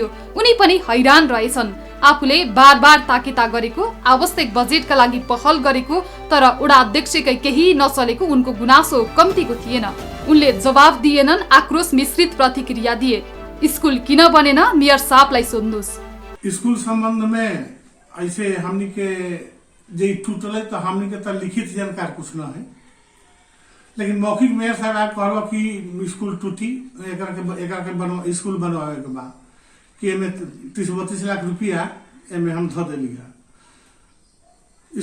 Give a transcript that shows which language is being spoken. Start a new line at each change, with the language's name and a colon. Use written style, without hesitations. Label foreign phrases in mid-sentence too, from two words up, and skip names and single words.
Nepali: उनी पनि हैरान रहेछन्। आफूले बार ताकेता गरेको, आवश्यक बजेटका लागि पहल गरेको, तर वडा अध्यक्षकै केही नचलेको उनको गुनासो कम्तीको थिएन। उनले जवाब दिएनन्, आक्रोश मिश्रित प्रतिक्रिया दिए। स्कूल किन बनेन, मेयर साहबलाई सोध्नुस्।
Bhojpuri: स्कूल संबंध में ऐसे हमनी के जे टूटल तो हमने के तो लिखित जानकार कुछ न है, लेकिन मौखिक मेयर साहब कहलो कि स्कूल टूटी स्कूल बनवावे के बाद कि एमे 30-32 लाख रुपया एमे हम धो देली है।